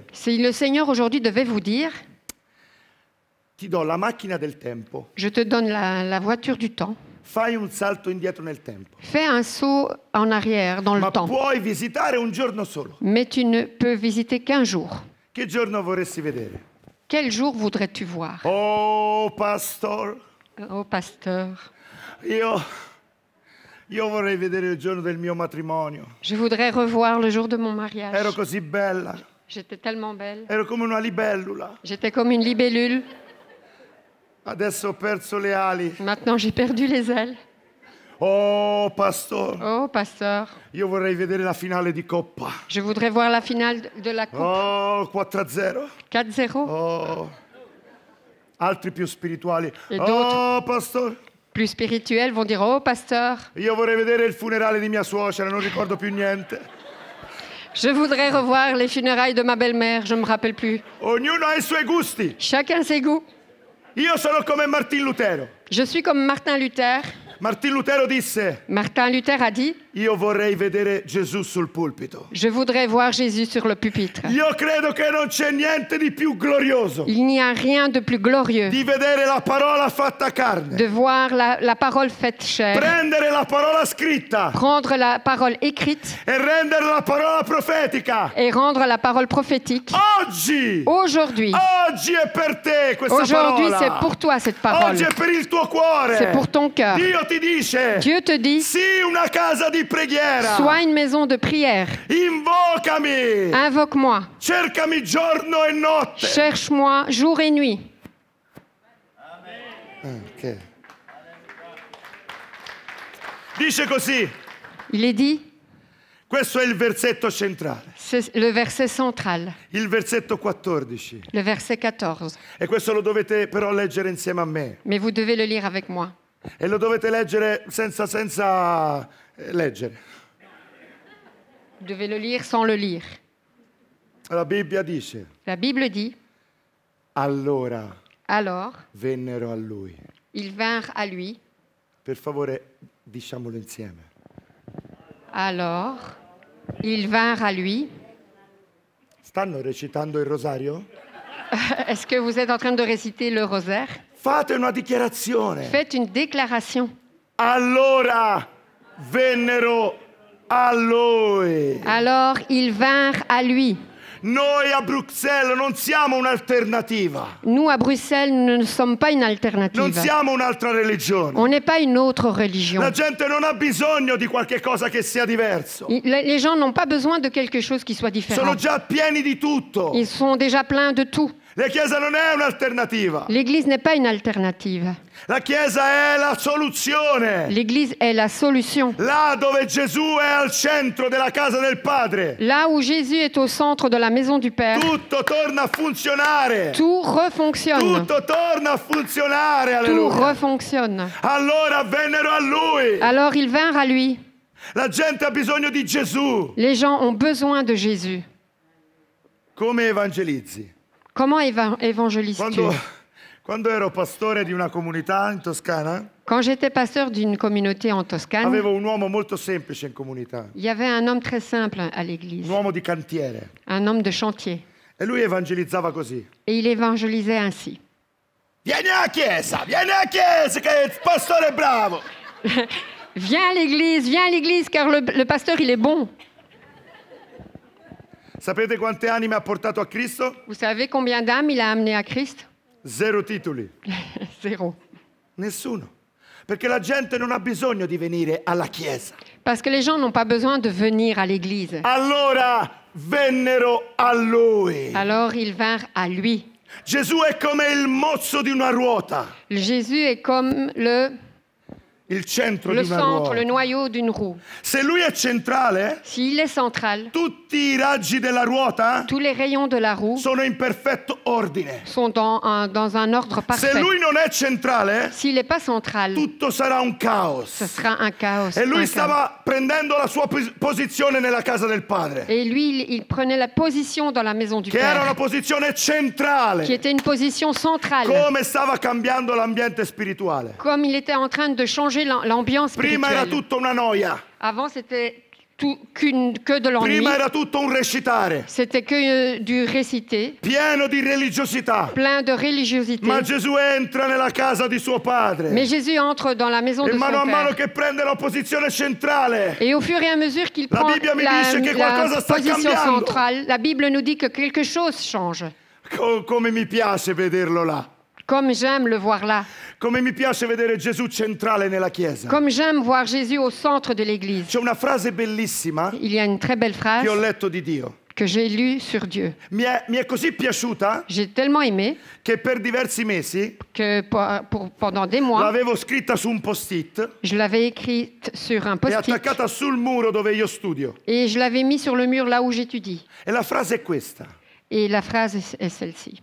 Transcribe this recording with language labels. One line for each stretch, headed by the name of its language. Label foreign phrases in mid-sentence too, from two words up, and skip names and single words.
French: Si le Seigneur aujourd'hui devait vous dire,
Italian: ti do la macchina del tempo,
French: je te donne la voiture du temps,
Italian: fai un salto indietro nel tempo,
French: fais un saut en arrière dans le
Italian: ma
French: temps,
Italian: puoi visitare un giorno solo.
French: mais tu ne peux visiter qu'un jour.
Italian: Che giorno vorresti vedere?
French: Quel jour voudrais-tu voir?
Italian: Oh, pastor,
French: Oh pasteur,
Italian: io vorrei vedere il giorno del mio matrimonio.
French: je voudrais revoir le jour de mon
Italian: Ero
French: mariage.
Italian: così bella,
French: J'étais tellement belle.
Italian: ero come una libellula.
French: J'étais comme une libellule.
Italian: Adesso ho perso le ali.
French: Maintenant, j'ai perdu les ailes.
Italian: Oh, pastor,
French: Oh pasteur,
Italian: io vorrei vedere la finale di Coppa.
French: je voudrais voir la finale de la Coupe.
Italian: Oh, 4-0.
French: 4-0.
Italian: Oh, altri più spirituali. E Oh, pastor,
French: Plus spirituels vont dire, oh pasteur,
Italian: io vorrei vedere il funerale di mia suocera, non ricordo più niente.
French: je voudrais revoir les funérailles de ma belle-mère, je ne me rappelle plus.
Italian: Ognuno ha i suoi gusti.
French: Chacun ses goûts.
Italian: Io sono come Martin Lutero.
French: Je suis comme Martin Luther.
Italian: Martin Lutero disse,
French: Martin Luther a dit,
Italian: io vorrei vedere Gesù sul pulpito.
French: je voudrais voir Jésus sur le pupitre.
Italian: Io credo che non c'è niente di più glorioso
French: Il n'y a rien de plus glorieux
Italian: di vedere la parola fatta carne,
French: de voir la parole faite chair,
Italian: prendere la parola scritta
French: prendre la parole écrite
Italian: e rendere la parola profetica.
French: et rendre la parole prophétique.
Italian: Oggi,
French: Aujourd'hui,
Italian: oggi è per te questa
French: aujourd'hui,
Italian: parola.
French: c'est pour toi cette parole.
Italian: Oggi è per il tuo cuore.
French: C'est pour ton cœur.
Italian: Dio ti dice,
French: Dieu te dit,
Italian: sii una casa di preghiera.
French: sois une maison de prière.
Italian: Invocami.
French: Invoque-moi.
Italian: Cercami giorno e notte.
French: Cherche-moi jour et nuit.
Italian: Ok. Dice così,
French: Il est dit,
Italian: Questo è il versetto centrale,
French: C'est le verset central,
Italian: il versetto 14.
French: le verset 14.
Italian: E questo lo dovete però leggere insieme a me.
French: Mais vous devez le lire avec moi.
Italian: E lo dovete leggere senza leggere.
French: Vous devez le lire sans le lire.
Italian: La Bibbia dice,
French: La Bible dit,
Italian: allora
French: alors
Italian: vennero a lui.
French: ils vinrent à lui.
Italian: Per favore, diciamolo insieme.
French: Alors ils vinrent à lui.
Italian: Stanno recitando il rosario?
French: Est-ce que vous êtes en train de réciter le rosaire?
Italian: Fate una dichiarazione.
French: Faites une déclaration.
Italian: Allora vennero a lui.
French: Alors ils vinrent à lui.
Italian: Noi a Bruxelles non siamo un'alternativa.
French: Nous, à Bruxelles, nous ne sommes pas une
Italian: Non
French: alternative.
Italian: siamo un'altra religione.
French: On n'est pas une autre religion.
Italian: La gente non ha bisogno di qualche cosa che sia diverso.
French: Les gens n'ont pas besoin de quelque chose qui soit différent.
Italian: Sono già pieni di tutto.
French: Ils sont déjà pleins de tout.
Italian: La Chiesa non è un'alternativa.
French: L'Église n'est pas une alternative.
Italian: La Chiesa è la soluzione.
French: L'Église est la solution.
Italian: Là dove Gesù è al centro della casa del Padre,
French: Là où Jésus est au centre de la maison du Père,
Italian: tutto torna a funzionare.
French: tout refonctionne.
Italian: Tutto torna a funzionare.
French: Tout
Italian: Alleluia.
French: refonctionne.
Italian: Allora vennero a Lui.
French: Alors ils vinrent à lui.
Italian: La gente ha bisogno di Gesù.
French: Les gens ont besoin de Jésus.
Italian: Come evangelizzi?
French: Comment évangélises-tu?
Italian: Quando ero pastore di una comunità in Toscana,
French: Quand j'étais pasteur d'une communauté en Toscane,
Italian: avevo un uomo molto semplice in comunità,
French: il y avait un homme très simple à
Italian: un
French: l'église,
Italian: uomo di cantiere.
French: un homme de chantier.
Italian: E lui evangelizzava così.
French: Et il évangélisait ainsi.
Italian: Vieni a chiesa che il pastore è bravo.
French: Viens à l'église, car le pasteur, il est bon.
Italian: Sapete quante anime ha portato a Cristo?
French: Vous savez combien d'âmes il a amené à Christ?
Italian: 0 titoli.
French: Zéro.
Italian: Nessuno. Perché la gente non ha bisogno di venire alla chiesa.
French: Parce que les gens n'ont pas besoin de venir à l'église.
Italian: Allora vennero a lui.
French: Alors ils vinrent à lui.
Italian: Gesù è come il mozzo di una ruota,
French: Jésus est comme
Italian: il centro
French: le
Italian: di una
French: centre, le
Italian: ruota.
French: noyau d'une roue.
Italian: Se lui è centrale,
French: S'il est central,
Italian: tutti i raggi della ruota
French: tous les rayons de la roue
Italian: sono in perfetto ordine.
French: sont dans un ordre
Italian: Se
French: parfait.
Italian: lui non è centrale,
French: S'il n'est pas central,
Italian: tutto sarà un
French: ce
Italian: caos.
French: sera un chaos.
Italian: E lui
French: un chaos.
Italian: stava prendendo la sua posizione nella casa del Padre,
French: Et lui, il prenait la position dans la maison du
Italian: che era una
French: Père,
Italian: posizione
French: qui
Italian: centrale.
French: était une position centrale.
Italian: Come stava cambiando l'ambiente spirituale.
French: Comme il était en train de changer l'ambiance
Italian: Prima era
French: spirituelle.
Italian: tutta una noia,
French: Avant, c'était que de l'ennui.
Italian: prima era tutto un recitare,
French: C'était que du réciter,
Italian: pieno di religiosità.
French: plein de religiosité.
Italian: Ma Gesù entra nella casa di suo padre
French: Mais Jésus entre dans la maison
Italian: e
French: de son
Italian: mano a mano
French: Père.
Italian: che prende la posizione centrale,
French: Et au fur et à mesure qu'il
Italian: La
French: prend
Italian: Bibbia mi dice che qualcosa sta
French: position
Italian: cambiando.
French: centrale, la Bible nous dit que quelque chose change.
Italian: come mi piace vederlo là,
French: Comme j'aime le voir là.
Italian: come mi piace vedere Gesù centrale nella chiesa.
French: Comme j'aime voir Jésus au centre de l'Église.
Italian: C'è una frase bellissima
French: Il y a une très belle phrase
Italian: che ho letto di Dio.
French: que j'ai lue sur Dieu.
Italian: Mi è così piaciuta
French: J'ai tellement aimé
Italian: che per diversi mesi
French: que pendant des mois,
Italian: l'avevo scritta su un post-it
French: je l'avais écrite sur un
Italian: e
French: post-it
Italian: attaccata sul muro dove io studio.
French: et je l'avais mis sur le mur là où j'étudie.
Italian: E la frase è questa:
French: Et la phrase est celle-ci.